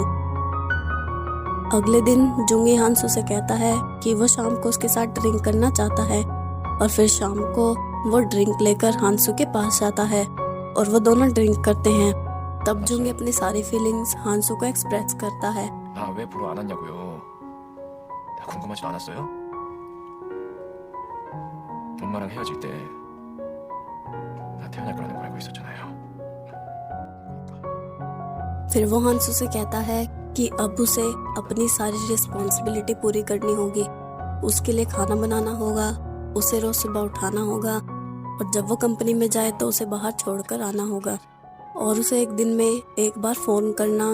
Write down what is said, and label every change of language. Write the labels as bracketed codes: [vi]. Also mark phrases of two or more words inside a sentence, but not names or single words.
[hi] अगले दिन जुंगी हांसू से कहता है कि वो शाम को उसके साथ ड्रिंक करना चाहता है, और फिर शाम को वो ड्रिंक लेकर हांसू के पास जाता है और वो दोनों ड्रिंक करते हैं। तब जुंगी अपनी सारी फीलिंग्स हांसू को एक्सप्रेस करता है। [ko] 나 왜 보러 안 왔냐고요? 나 궁금하지도 않았어요? 엄마랑 헤어질 때 나 태어날 거라는 걸 알고 있었잖아요. [hi] फिर वो हांसू से कहता है कि अब उसे अपनी सारी रिस्पॉन्सिबिलिटी पूरी करनी होगी। उसके लिए खाना बनाना होगा, उसे रोज सुबह उठाना होगा, और जब वो कंपनी में जाए तो उसे बाहर छोड़कर आना होगा, और उसे एक दिन में एक बार फोन करना।